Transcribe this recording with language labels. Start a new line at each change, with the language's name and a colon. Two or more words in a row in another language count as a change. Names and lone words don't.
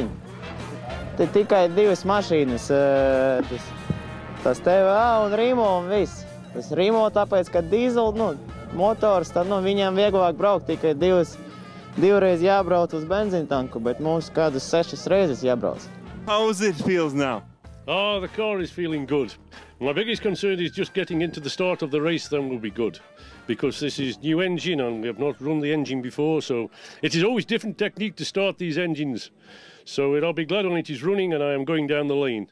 Latvian: Te tikai 2 mašīnas, tas TVA un Rimo un viss. Tas Rimo tāpēc, ka dīzeli, motors, tad viņiem vieglāk braukt, tikai divreiz jābrauc uz benzīntanku, bet mums kādas 6 reizes jābrauc.
English: How's it feels now? Oh, the car is feeling good. My biggest concern is just getting into the start of the race, then will be good. Because this is new engine and we have not run the engine before, so it is always different technique to start these engines. So I'll be glad when it is running and I am going down the lane.